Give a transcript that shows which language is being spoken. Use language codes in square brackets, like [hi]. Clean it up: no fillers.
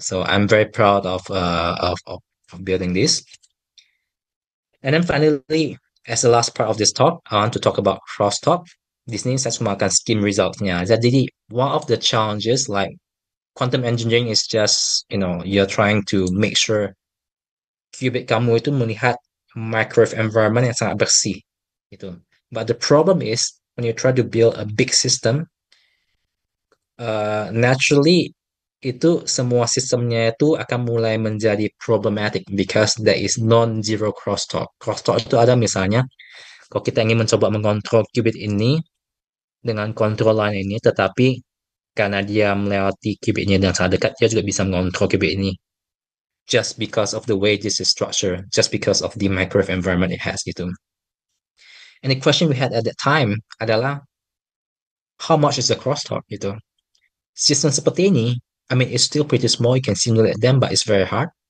[en] So I'm very proud of building this. And then finally, as the last part of this talk, I want to talk about crosstalk. [id] Di sini saya cuma akan skim resultnya. [en] Jadi one of the challenges like quantum engineering is just, you're trying to make sure [id] qubit kamu itu melihat [en] microwave environment [id] yang sangat bersih gitu. [en] But the problem is when you try to build a big system, naturally [id] itu semua sistemnya itu akan mulai menjadi [en] problematic because there is non-zero crosstalk. [id] Crosstalk itu ada misalnya kalau kita ingin mencoba mengontrol qubit ini dengan control line ini, tetapi karena dia melewati qubitnya dan sangat dekat, dia juga bisa mengontrol qubit ini. [en] Just because of the way this is structured, just because of the microwave environment it has gitu. And the question we had at that time [id] adalah [en] how much is the crosstalk gitu. Sistem seperti ini, I mean, it's still pretty small. You can simulate them, but it's very hard.